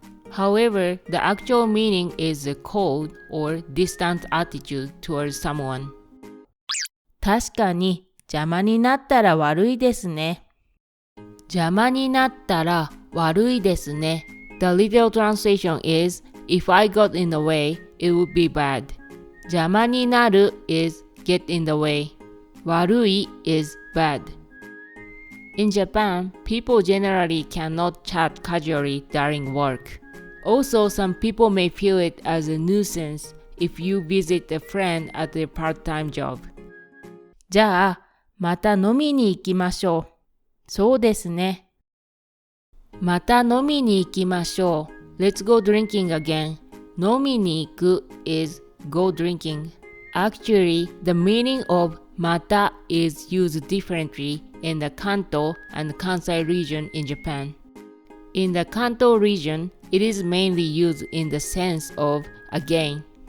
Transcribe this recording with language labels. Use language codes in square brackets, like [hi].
[en] However, the actual meaning is a cold or distant attitude towards someone. [ja] 確かに邪魔になったら悪いですね。邪魔になったら悪いですね。 [en] The literal translation is, if I got in the way, it would be bad. [ja] 邪魔になる [en] is get in the way. 悪い is bad. In Japan, people generally cannot chat casually during work. Also, some people may feel it as a nuisance if you visit a friend at their part-time job. [ja] じゃあ、また飲みに行きましょう。そうですね。また飲みに行きましょう。 [en] Let's go drinking again. 飲みに行く is go drinking. Actually, the meaning of また is used differently in the Kanto and Kansai region in Japan. In the Kanto region, it is mainly used in the sense of again.